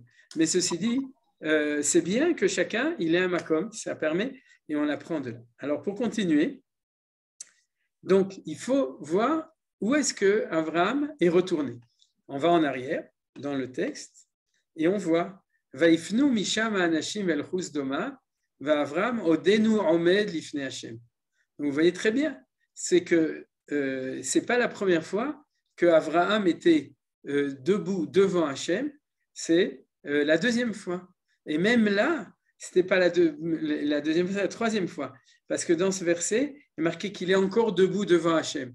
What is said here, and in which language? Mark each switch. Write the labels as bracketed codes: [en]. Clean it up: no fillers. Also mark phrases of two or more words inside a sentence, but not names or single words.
[fr] Mais ceci dit, c'est bien que chacun, il ait un makom, ça permet, et on l'apprend de là. Alors, pour continuer, donc, il faut voir où est-ce que Avraham est retourné. On va en arrière, dans le texte, et on voit « [he] ויפנו משם האנשים אל חוס דומה, ואברהם עודנו עומד לפני השם ». [fr] Donc, vous voyez très bien, c'est que ce n'est pas la première fois que Avraham était debout devant Hashem, c'est la deuxième fois. Et même là, ce n'était pas la deuxième fois, c'est la troisième fois. Parce que dans ce verset, il est marqué qu'il est encore debout devant Hachem.